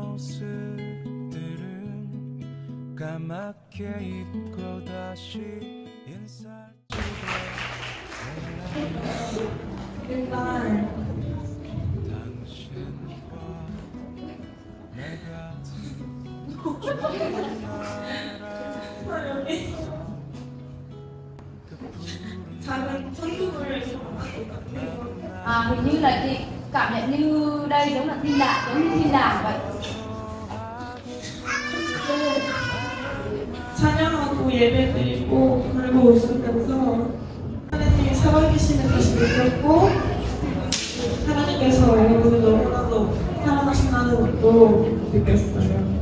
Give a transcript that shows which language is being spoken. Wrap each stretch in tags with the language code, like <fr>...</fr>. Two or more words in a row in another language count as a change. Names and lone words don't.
<ko>모습들은 까맣게 잊고 다시 인사치고 당신과 내가</ko> <vi>Hình như là chị cảm nhận như đây giống là thiên đàng, giống như thiên đàng vậy.</vi> <ko>찬양하고 예배드리고 그리고 웃으면서 하나님이 살아계시는 것을 느꼈고 하나님께서 여러분을 너무나도 사랑하신다는 것도 느꼈어요.</ko>